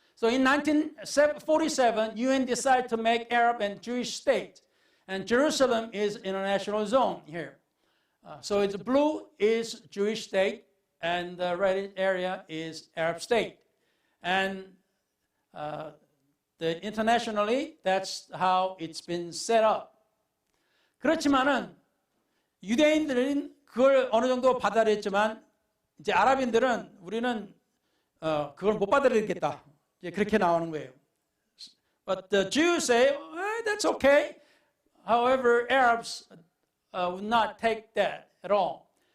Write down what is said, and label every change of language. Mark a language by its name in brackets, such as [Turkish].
[English] So in 1947, UN decided to make Arab and Jewish state, and Jerusalem is international zone here. So it's blue is Jewish state, and the red area is Arab state, and internationally that's how it's been set up. [Korean] 그렇지만은 유대인들은 그걸 어느 정도 받아들였지만 이제 아랍인들은 우리는 그걸 못 받아들이겠다. 이제 그렇게 나오는 거예요. [English] But the Jews say, well, that's okay. However, Arabs would not take that at all.